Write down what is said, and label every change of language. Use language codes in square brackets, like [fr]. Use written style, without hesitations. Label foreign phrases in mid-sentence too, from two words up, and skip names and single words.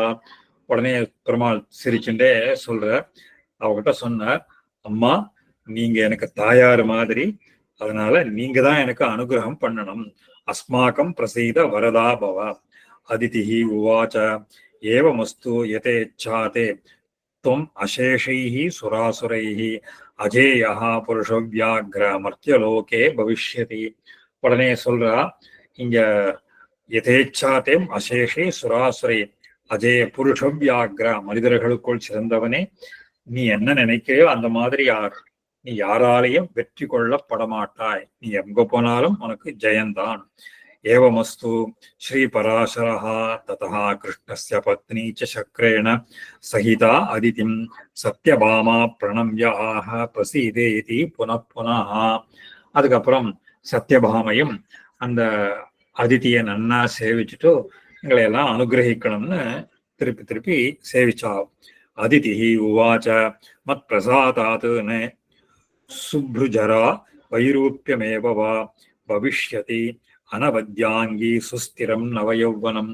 [ta] உடனே பெருமாள் சிரிச்சுட்டே சொல்ற, அவகிட்ட சொன்னார், அம்மா நீங்க எனக்கு தாயார் மாதிரி, அதனால நீங்க தான் எனக்கு அனுகிரகம் பண்ணணும். [sa] अस्माकं प्रसीद वरदा भव अदितिः उवाच एवमस्तु यथेच्छते त्वम् अशेषैः सुरासुरैः अजेयः पुरुषव्याघ्र मर्त्यलोके भविष्यति. [ta] உடனே சொல்றா, இங்க [sa] यथेच्छतेम् अशेषैः सुरासुरैः अजेय पुरुषव्याघ्र, [ta] மனிதர்களுக்குள் சிறந்தவனே, நீ என்ன நினைக்கையோ அந்த மாதிரி நீ யாராலையும் வெற்றி கொள்ளப்பட மாட்டாய். நீ எங்க போனாலும் உனக்கு ஜெயந்தான். [sa] एवमस्तु श्रीपराशरः ततः कृष्णस्य पत्नी च शक्रेण सहिता अदितिं सत्यभामा प्रणम्य आह प्रसीदेति पुनः पुनः. [ta] அதுக்கப்புறம் சத்யபாமையும் அந்த அதிதியை நன்னா சேவிச்சுட்டு எங்களை எல்லாம் அனுகிரகிக்கணும்னு திருப்பி திருப்பி சேவிச்சா. [sa] अदिति उवाच मत् प्रसादात् सुभ्रूजरा वैरूप्यमेव वा भविष्यति अनवद्याङ्गि सुस्थिरं नवयौवनम्.